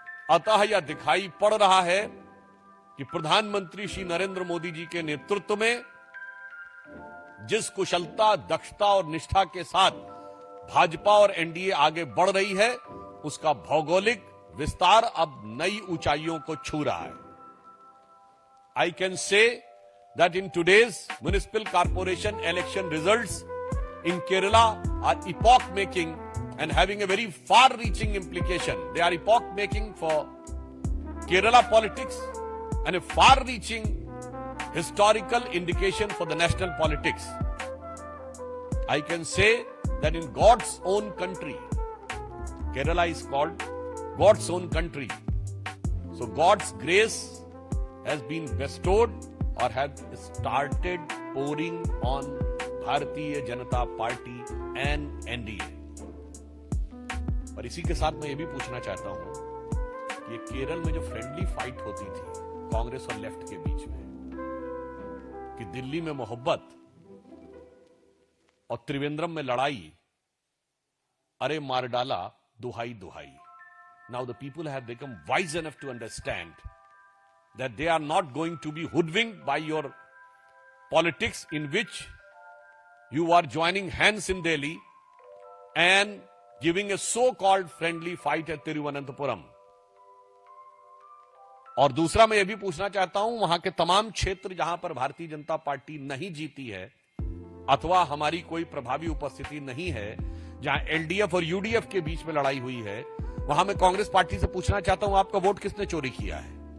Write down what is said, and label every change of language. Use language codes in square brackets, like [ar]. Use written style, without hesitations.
[hi] अतः यह दिखाई पड़ रहा है कि प्रधानमंत्री श्री नरेंद्र मोदी जी के नेतृत्व में जिस कुशलता, दक्षता और निष्ठा के साथ भाजपा और एनडीए आगे बढ़ रही है, उसका भौगोलिक विस्तार अब नई ऊंचाइयों को छू रहा है। [en] I can say that in today's municipal corporation election results in Kerala are epoch-making and having a very far-reaching implication. They are epoch-making for Kerala politics and a far-reaching historical indication for the national politics. I can say that in God's own country, Kerala is called God's own country. So God's grace has been bestowed or has started pouring on Bharatiya Janata Party and NDA. [hi] और इसी के साथ मैं ये भी पूछना चाहता हूं कि केरल में जो फ्रेंडली फाइट होती थी कांग्रेस और लेफ्ट के बीच में, कि दिल्ली में मोहब्बत और त्रिवेंद्रम में लड़ाई, अरे मार डाला दुहाई दुहाई। [en] Now the people have become wise enough to understand that they are not going to be hoodwinked by your politics in which you are joining hands in Delhi and giving a so-called friendly fight at Tiruvananthapuram. [hi] और दूसरा मैं ये भी पूछना चाहता हूं, वहां के तमाम क्षेत्र जहां पर भारतीय जनता पार्टी नहीं जीती है अथवा हमारी कोई प्रभावी उपस्थिति नहीं है, जहां एलडीएफ और यूडीएफ के बीच में लड़ाई हुई है, वहां मैं कांग्रेस पार्टी से पूछना चाहता हूं, आपका वोट किसने चोरी किया है?